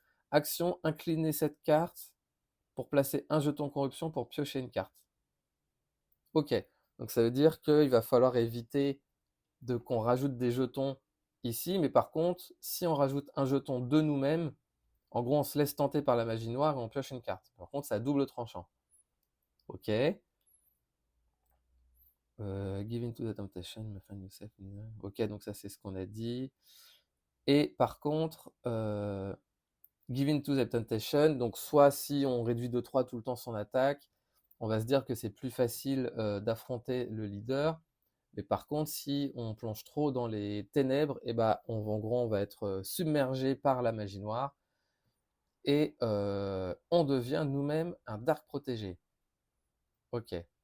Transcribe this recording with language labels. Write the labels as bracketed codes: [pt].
[fr] Action, incliner cette carte pour placer un jeton corruption pour piocher une carte. Ok. Donc ça veut dire qu'il va falloir éviter qu'on rajoute des jetons ici, mais par contre, si on rajoute un jeton de nous-mêmes, en gros, on se laisse tenter par la magie noire et on pioche une carte. Par contre, c'est à double tranchant. Ok. [en] Give into the temptation, find yourself. [fr] Ok, donc ça, c'est ce qu'on a dit. Et par contre, [en] give into the temptation, [fr] donc soit si on réduit de 3 tout le temps son attaque, on va se dire que c'est plus facile d'affronter le leader. Mais par contre, si on plonge trop dans les ténèbres, et ben, en gros, on va être submergé par la magie noire et on devient nous-mêmes un dark protégé. Ok.